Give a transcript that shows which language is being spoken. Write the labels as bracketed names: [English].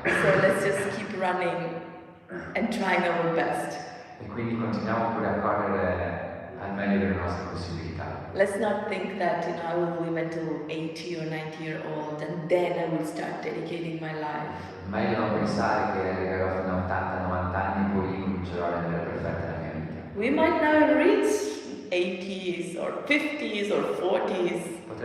[English] So let's just keep running and trying our best. [Italian] E quindi continuiamo pure a correre al meglio delle nostre possibilità. [English] Let's not think that I will live until 80 or 90 years old and then I will start dedicating my life. [Italian] Meglio non pensare che arriverò fino a 80-90 anni e poi comincerò a rendere perfetta la mia vita. [English] We might not reach 80s or 50s or 40s.